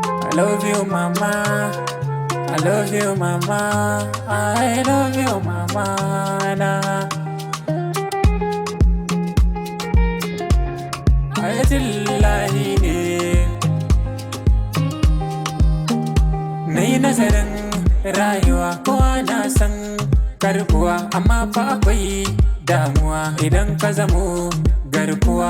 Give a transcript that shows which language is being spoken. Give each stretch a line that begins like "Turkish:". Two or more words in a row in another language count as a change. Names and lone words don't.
English: I love you, mama. I love you, mama. I love you, mama.
Hausa: Ayatullah ne. Nayi nazarin rayuwa kowa na san karbuwa, amma fa akwai damuwa idan ka zamo garkuwa.